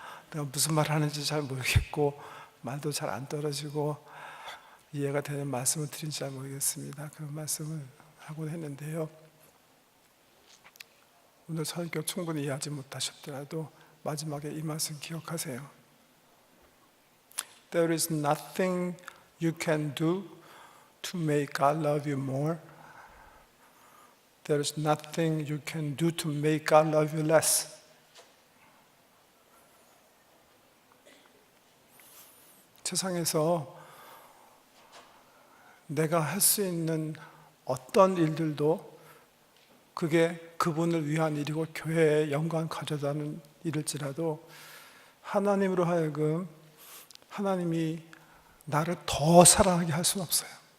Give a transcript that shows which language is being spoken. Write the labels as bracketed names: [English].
[Korean] 내가 무슨 말 하는지 잘 모르겠고 말도 잘 안 떨어지고 이해가 되는 말씀을 드린지 잘 모르겠습니다. 그런 말씀을 하곤 했는데요. 오늘 설교 충분히 이해하지 못하셨더라도 마지막에 이 말씀 기억하세요. [English] There is nothing you can do to make God love you more. There is nothing you can do to make God love you less. [Korean] 세상에서 내가 할 수 있는 어떤 일들도 그게 그분을 위한 일이고 교회에 영광 가져다는 일일지라도 하나님으로 하여금 하나님이 나를 더 사랑하게 할 수는 없어요.